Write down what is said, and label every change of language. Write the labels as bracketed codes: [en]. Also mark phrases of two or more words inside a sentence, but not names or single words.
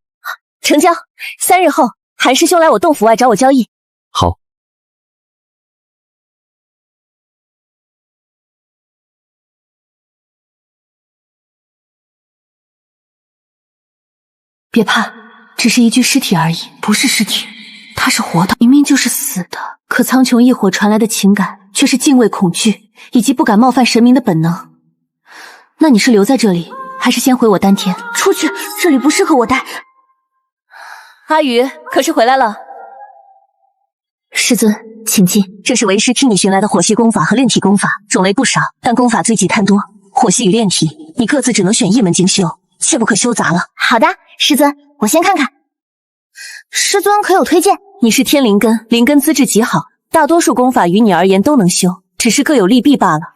[zh] 成交。3日後，韓師兄來我洞府外找我交易。好。別怕，只是一具屍體而已，不是屍體，他是活的，明明就是死的。可蒼穹異火傳來的情感，卻是敬畏、恐懼，以及不敢冒犯神明的本能。那你是留在這裡，還是先回我丹田？出去，這裡不適合我待。阿宇，可是回來了。師尊，請進。這是為師替你尋來的火系功法和煉體功法，種類不少，但功法最忌貪多。火系與煉體，你各自只能選一門精修，切不可修雜了。好的，師尊，我先看看。師尊可有推薦？你是天靈根，靈根資質極好，大多數功法於你而言都能修，只是各有利弊罷了。